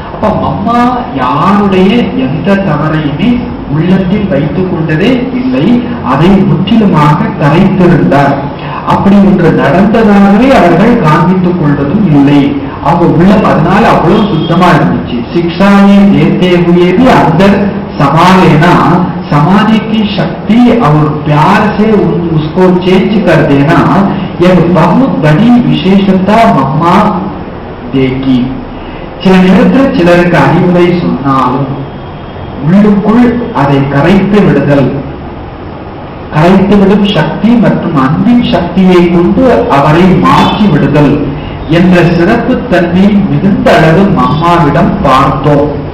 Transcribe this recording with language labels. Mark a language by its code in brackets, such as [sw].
[ta] அப்ப அம்மா யாருடைய எந்த தவறையுமே உள்ளத்தில் வைத்துக் கொண்டதே இல்லை, அதை முற்றிலுமாக கரைத்திருந்தார். அப்படி ஒன்று நடந்ததாகவே அவர்கள் காண்பித்துக் கொள்வதும் இல்லை. அவங்க உள்ளம் அதனால அவ்வளவு சுத்தமா இருந்துச்சு. [hi] சிக்ஷாயே தேத்தே हुए भी अंदर समा लेना, समाधि की शक्ति और प्यार से उसको चेंज कर देना, यह बहुत बड़ी विशेषता मम्मा देगी. [ta] சில நேரத்தில் சிலருக்கு அறிவுரை சொன்னாலும் உள்ளுக்குள் அதை கரைத்துவிடும் சக்தி மற்றும் அன்பின் சக்தியை கொண்டு அவரை மாற்றி விடுதல் என்ற சிறப்பு தன்மை மிகுந்த அளவு அம்மாவிடம் பார்த்தோம்.